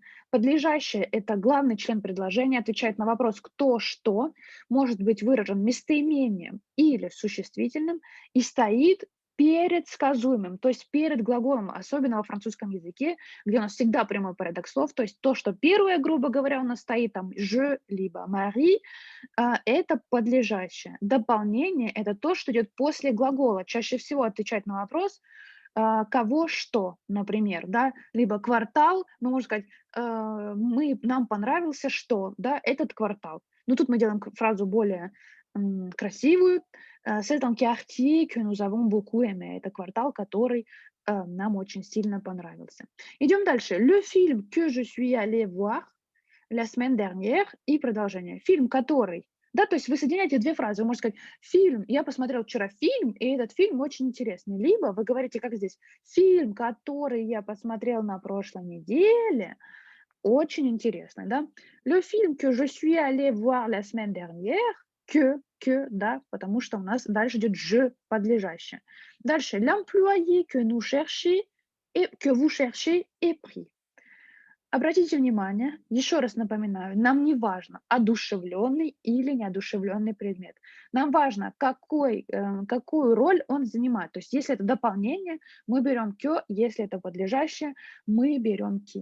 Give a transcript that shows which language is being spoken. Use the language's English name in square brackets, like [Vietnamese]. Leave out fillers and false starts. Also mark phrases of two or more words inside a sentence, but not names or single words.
[Russian] Подлежащее — это главный член предложения, отвечает на вопрос «кто что», может быть выражен местоимением или существительным и стоит перед сказуемым, то есть перед глаголом, особенно во французском языке, где у нас всегда прямой порядок слов, то есть то, что первое, грубо говоря, у нас стоит там «je» либо «Marie», это подлежащее. Дополнение — это то, что идет после глагола. Чаще всего отвечать на вопрос кого что, например, да, либо квартал, мы можем сказать, нам понравился что, да, этот квартал. Но тут мы делаем фразу более красивую. [French] C'est un quartier que nous avons beaucoup aimé. [Russian] Это квартал, который нам очень сильно понравился. Идем дальше. [French] Le film que je suis allée voir la semaine dernière [Russian] и продолжение. Фильм, который. Да, то есть вы соединяете 2 фразы. Вы можете сказать: "Фильм, я посмотрел вчера фильм, и этот фильм очень интересный". Либо вы говорите, как здесь: "Фильм, который я посмотрел на прошлой неделе, очень интересный", да. [French] Le film que je suis allée voir la semaine dernière, [Russian] да, потому что у нас дальше идет "je" подлежащее. [French] Дальше l'employé que nous cherchez et que vous cherchez est pris. [Russian] Обратите внимание, еще раз напоминаю, нам не важно, одушевленный или неодушевленный предмет. Нам важно, какую роль он занимает. То есть, если это дополнение, мы берем que, если это подлежащее, мы берем qui.